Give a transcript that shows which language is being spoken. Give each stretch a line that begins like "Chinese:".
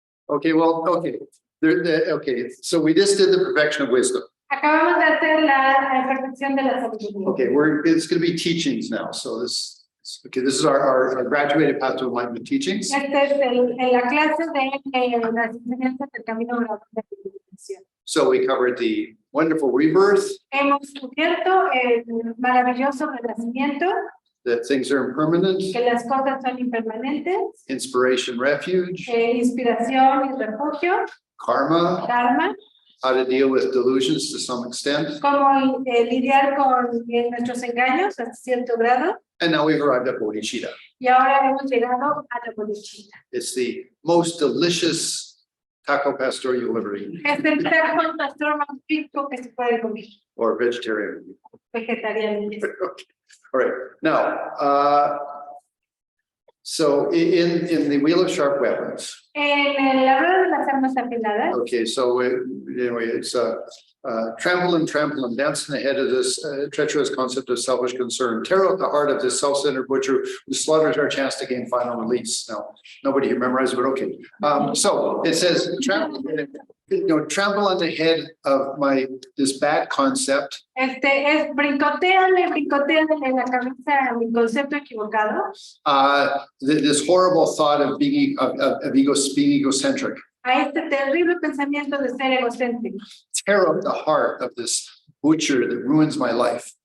English: Okay, well, okay. Okay, so we just did the perfection of wisdom.
Spanish: Acabamos de hacer la perfección de la sabiduría.
English: Okay, it's going to be teachings now. So this is our graduated path to enlightenment teachings.
Spanish: Este es la clase de las enseñanzas del camino gradual de la iluminación.
English: So we covered the wonderful rebirth,
Spanish: Hemos cubierto el maravilloso renacimiento,
English: that things are impermanent,
Spanish: que las cosas son impermanentes,
English: inspiration, refuge,
Spanish: inspiración y refugio,
English: karma,
Spanish: karma,
English: how to deal with delusions to some extent.
Spanish: cómo lidiar con nuestros engaños hasta cierto grado.
English: And now we've arrived at Bodhicitta.
Spanish: Y ahora hemos llegado a la Bodhicitta.
English: It's the most delicious taco pastor you'll ever eat,
Spanish: Es el taco pastor más rico que se puede comer,
English: or vegetarian.
Spanish: vegetariano.
English: All right, now, so in the wheel of sharp weapons,
Spanish: En la rueda de las armas afiladas,
English: okay, so anyway, it's trample and dance in the head of this treacherous concept of selfish concern, tear out the heart of this self-centered butcher who slaughters our chance to gain final release. Now, nobody here memorized, but okay. So it says, trample on the head of this bad concept.
Spanish: es brincoteale en la cabeza mi concepto equivocado.
English: This horrible thought of being egocentric.
Spanish: A este terrible pensamiento de ser egocéntrico.
English: Tear out the heart of this butcher that ruins my life.